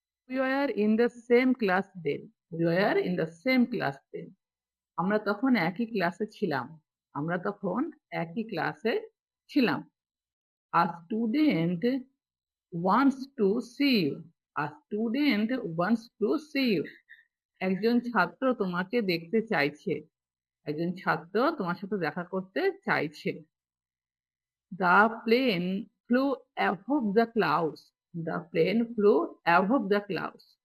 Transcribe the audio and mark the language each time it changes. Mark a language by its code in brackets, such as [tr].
[en] We were in the same class then. We were in the same class then. [bn] আমরা তখন একই ক্লাসে ছিলাম। আমরা তখন একই ক্লাসে ছিলাম। [en] A student wants to see you. A student wants to see you. [bn] একজন ছাত্র তোমাকে দেখতে চাইছে। একজন ছাত্র তোমার সাথে দেখা করতে চাইছে। [en] The plane flew above the clouds. The plane flew above the clouds.